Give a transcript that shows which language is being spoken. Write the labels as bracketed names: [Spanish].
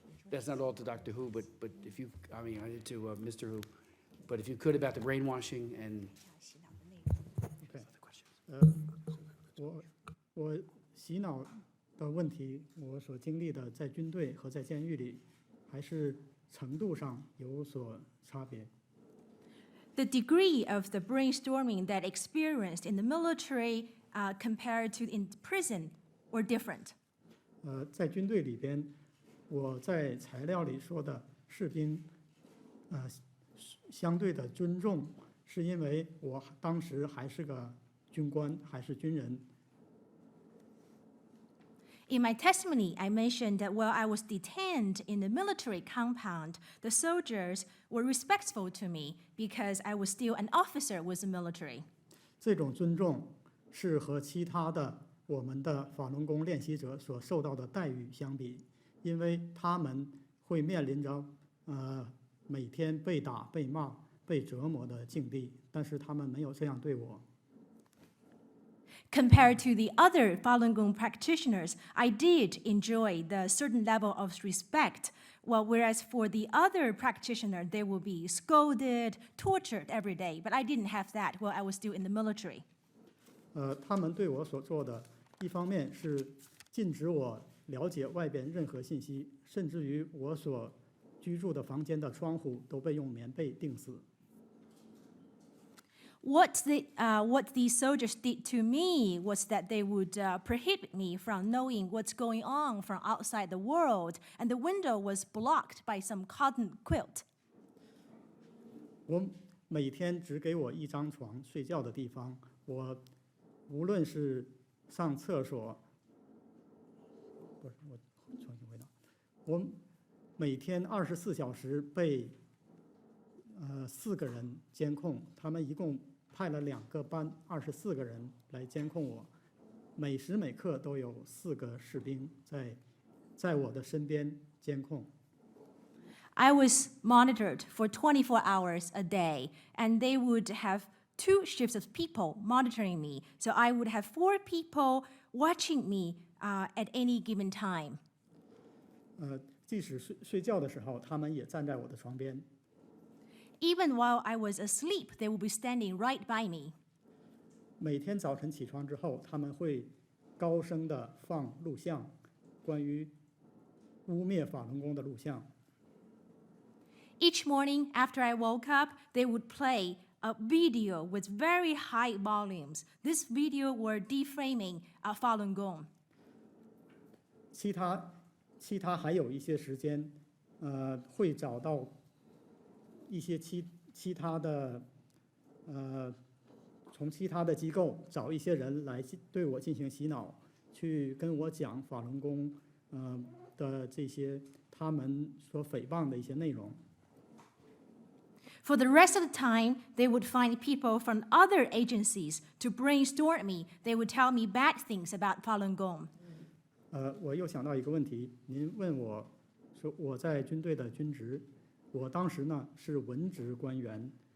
[English] That's not all to Dr. Hu, but if you, I mean, I did to Mr. Hu, but if you could about the brainwashing and Okay. other questions. [Chinese] 我洗脑的问题，我所经历的在军队和在监狱里，还是程度上有所差别。 [English] The degree of the brainstorming that experienced in the military compared to in prison or different. [Chinese] 在军队里边，我在材料里说的士兵，相对的尊重，是因为我当时还是个军官，还是军人。 [English] In my testimony, I mentioned that while I was detained in the military compound, the soldiers were respectful to me because I was still an officer with the military. 这种尊重是和其他的我们的法轮功练习者所受到的待遇相比，因为他们会面临着每天被打、被骂、被折磨的境地，但是他们没有这样对我。 Compared to the other Falun Gong practitioners, I did enjoy the certain level of respect, well, whereas for the other practitioner, they will be scolded, tortured every day. But I didn't have that while I was still in the military. [Chinese] 他们对我所做的，一方面是禁止我了解外边任何信息，甚至于我所居住的房间的窗户都被用棉被钉死。 [English] What these soldiers did to me was that they would prohibit me from knowing what's going on from outside the world, and the window was blocked by some cotton quilt. [Chinese] 我每天只给我一张床睡觉的地方，我无论是上厕所，不是我重新回答，我每天24小时被4个人监控，他们一共派了2个班，24个人来监控我，每时每刻都有4个士兵在我的身边监控。 [English] I was monitored for 24 hours a day, and they would have 2 shifts of people monitoring me. So I would have 4 people watching me at any given time. [Chinese] 即使睡觉的时候，他们也站在我的床边。 [English] Even while I was asleep, they would be standing right by me. [Chinese] 每天早晨起床之后，他们会高声地放录像，关于污蔑法轮功的录像。 [English] Each morning after I woke up, they would play a video with very high volumes. This video were defaming Falun Gong. [Chinese] 其他还有一些时间，会找到一些其他的，从其他的机构找一些人来对我进行洗脑，去跟我讲法轮功的这些他们所诽谤的一些内容。 [English] For the rest of the time, they would find people from other agencies to brainstorm me. They would tell me bad things about Falun Gong. [Chinese] 我又想到一个问题，您问我说我在军队的军职，我当时呢是文职官员，